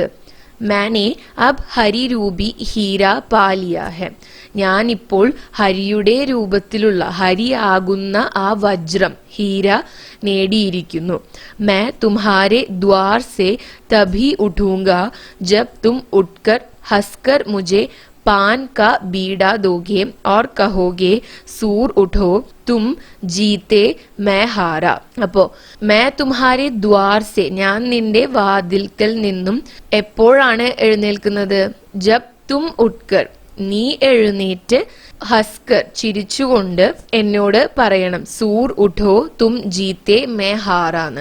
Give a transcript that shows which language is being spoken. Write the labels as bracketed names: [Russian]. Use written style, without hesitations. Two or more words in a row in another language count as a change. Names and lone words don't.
[Hindi] मैंने अब हरि रूपी हीरा पा लिया है. [Malayalam] ഞാനിപ്പോൾ ഹരിയുടെ രൂപത്തിലുള്ള, ഹരി ആകുന്ന ആ വജ്രം, ഹീര നേടിയിരിക്കുന്നു. [Hindi] मैं तुम्हारे द्वार से तभी उठूँगा जब तुम उठकर हँसकर മുझे पान का बीड़ा दोगे और कहोगे सूर उठो तुम जीते मैं हारा. [Malayalam] അപ്പോ [Hindi] मैं तुम्हारे द्वार से, [Malayalam] ഞാൻ നിന്റെ വാതിൽക്കൽ നിന്നും എപ്പോഴാണ് എഴുന്നേൽക്കുന്നത്? [Hindi] जब तुम उठकर, [Malayalam] നീ എഴുന്നേറ്റ്, ഹസ്കർ ചിരിച്ചുകൊണ്ട് എന്നോട് പറയണം, [Hindi] सूर उठो तुम जीते मैं हारा.